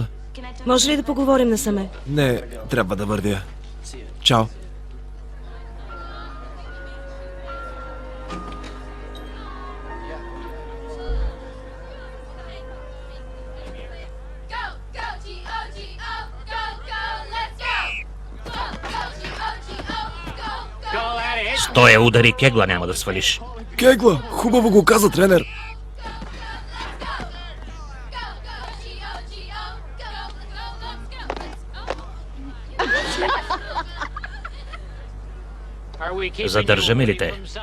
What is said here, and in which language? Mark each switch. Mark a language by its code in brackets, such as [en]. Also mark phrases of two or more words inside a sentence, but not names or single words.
[bg] може ли да поговорим насаме? Не, трябва да вървя. Чао. [en] Go, go, G-O-G-O, go, go, let's go! Go, go, G-O-G-O, go, go! [bg] Стоя удари кегла, няма да свалиш. Кегла! Хубаво го каза, тренер. Задържаме ли те?